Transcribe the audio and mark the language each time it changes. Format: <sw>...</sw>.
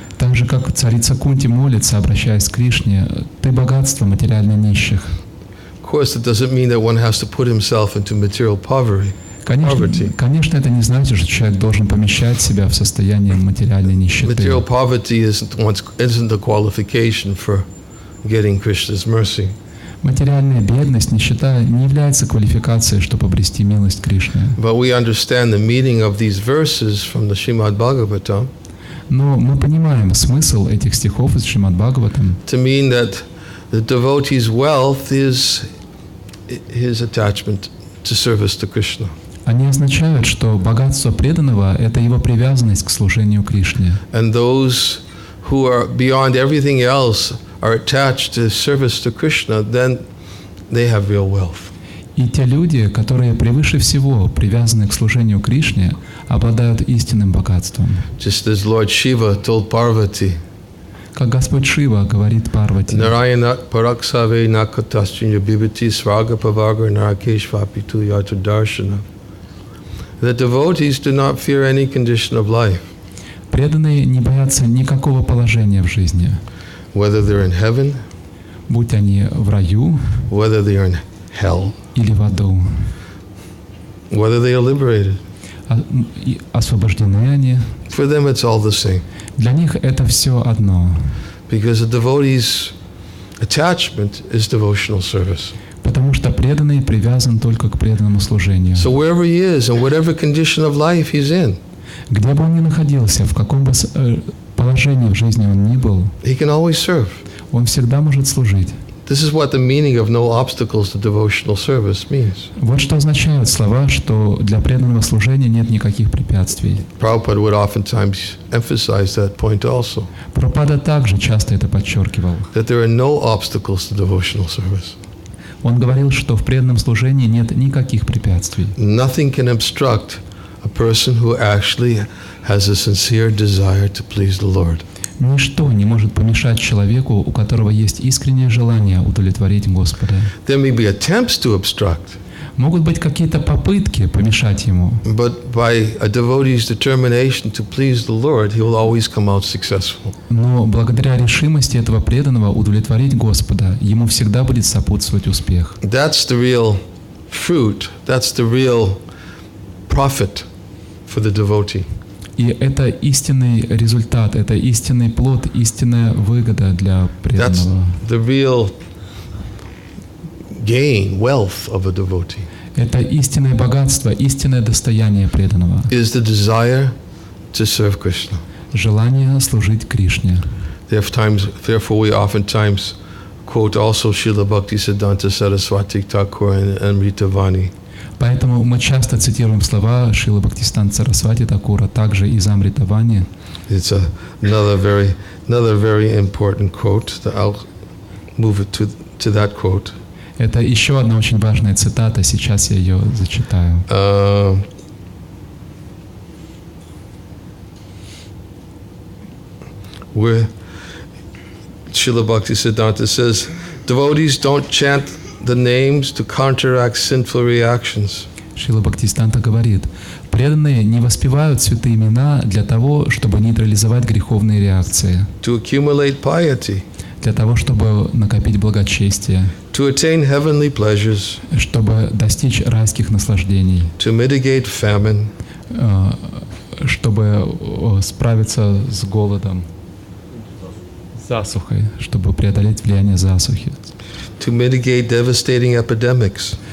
<ru>Так же, как царица Кунти молится, обращаясь к Кришне, «Ты богатство материально нищих».</ru> <en>Of course, it doesn't mean that one has to put himself into material poverty.</en> <ru>Конечно, это не значит, что человек должен помещать себя в состояние материальной нищеты.</ru> <en>Material poverty isn't the qualification for getting Krishna's mercy.</en> <ru>Материальная бедность, нищета не является квалификацией, чтобы обрести милость Кришны.</ru> <en>But we understand the meaning of these verses from the Srimad Bhagavatam.</en> <ru>Но мы понимаем смысл этих стихов из Шримад Бхагаватам.</ru> <en>To mean that the devotee's wealth is his attachment to service to Krishna.</en> <ru>Они означают, что богатство преданного – это его привязанность к служению Кришне.</ru> <en>And those who are beyond everything else are attached to service to Krishna, then they have real wealth.</en> <ru>И те люди, которые превыше всего привязаны к служению Кришне, обладают истинным богатством.</ru> <en>Just as Lord Shiva told Parvati,</en> <ru>как Господь Шива говорит Парвати,</ru> <sa>Narayana parakshave nakataschinya bibhati svaga pavaga narakeshvapitu yatu darshana.</sa> <en>The devotees do not fear any condition of life.</en> <ru>Преданные не боятся никакого положения в жизни.</ru> <en>Whether they're in heaven,</en> <ru>будь они в раю,</ru> <en>whether they are in hell,</en> <ru>или в аду,</ru> <en>whether they are liberated.</en> <ru>Освобождены они.</ru> <en>For them it's all the same.</en> <ru>Для них это все одно.</ru> <en>Because the devotee's attachment is devotional service.</en> <ru>Потому что преданный привязан только к преданному служению.</ru> <en>So wherever he is, and whatever condition of life he's in,</en> <ru>где бы он ни находился, в каком бы положении в жизни он ни был,</ru> <en>he can always serve.</en> <ru>Он всегда может служить.</ru> <en>This is what the meaning of no obstacles to devotional service means.</en> <ru>Вот что означают слова, что для преданного служения нет никаких препятствий.</ru> <en>Prabhupada would oftentimes emphasize that point also.</en> <ru>Прабхупада также часто это подчеркивал.</ru> <en>That there are no obstacles to devotional service.</en> <ru>Он говорил, что в преданном служении нет никаких препятствий.</ru> <en>Nothing can obstruct a person who actually has a sincere desire to please the Lord.</en> <ru>Ничто не может помешать человеку, у которого есть искреннее желание удовлетворить Господа.</ru> <en>There may be attempts to obstruct.</en> <ru>Могут быть какие-то попытки помешать ему.</ru> <en>But by a devotee's determination to please the Lord, he will always come out successful.</en> <ru>Но благодаря решимости этого преданного удовлетворить Господа, ему всегда будет сопутствовать успех.</ru> <en>That's the real fruit. That's the real profit for the devotee.</en> <ru>И это истинный результат, это истинный плод, истинная выгода для преданного.</ru> <en>That's the real gain, wealth of a devotee.</en> <ru>Это истинное богатство, истинное достояние преданного.</ru> <en>Is the desire to serve Krishna.</en> <ru>Желание служить Кришне.</ru> <en>Therefore, we oftentimes quote also Srila Bhaktisiddhanta Saraswati Thakur and Amritavani.</en> <ru>Поэтому мы часто цитируем слова Шрилы Бхактисиданта Сарасвати Такура, также из Амритавани.</ru> <en>It's another very important quote. I'll move it to to that quote.</en> <ru>Это еще одна очень важная цитата, сейчас я ее зачитаю.</ru> <en>Where Srila Bhaktisiddhanta says, devotees don't chant the names to counteract sinful reactions.</en> <ru>Шрила Бхактисиданта говорит, преданные не воспевают святые имена для того, чтобы нейтрализовать греховные реакции,</ru> <en>To accumulate piety,</en> <ru>для того, чтобы накопить благочестие,</ru> <en>to attain heavenly pleasures,</en> <ru>чтобы достичь райских наслаждений,</ru> <en>to mitigate famine,</en> <ru>чтобы справиться с голодом, засухой, чтобы преодолеть влияние засухи,</ru> <en>to mitigate devastating epidemics,</en>